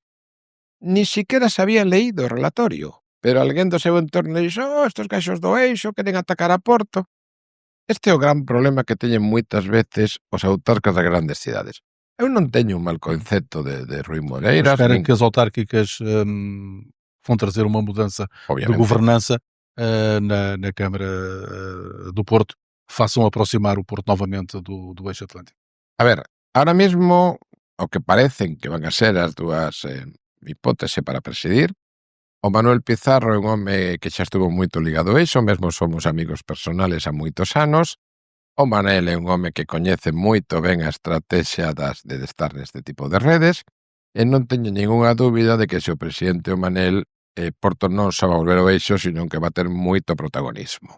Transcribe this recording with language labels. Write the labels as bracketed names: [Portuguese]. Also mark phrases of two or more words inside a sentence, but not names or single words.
[Spanish] Ni siquiera se había leído [Galician] o relatorio, pero alguén do seu entorno dixo: estos gaxos do eixo queren atacar a Porto. Este é o gran problema que teñen moitas veces os autarcas das grandes cidades. Eu non teño un mal concepto de Rui Moreiras. [Portuguese] Espera que as autárquicas vão trazer uma mudança de governança na Câmara do Porto, façam aproximar o Porto novamente do eixo atlântico. [Galician] A ver, ahora mesmo o que parecen que van a ser as dúas hipóteses para presidir, o Manuel Pizarro é un home que xa estuvo moito ligado a iso, mesmo somos amigos personales há moitos anos. O Manel é un home que coñece moito ben a estrategia de estar neste tipo de redes, e non teño ningunha dúbida de que se o presidente o Manel, Porto non só va volver ao eixo, sino que va ter moito protagonismo.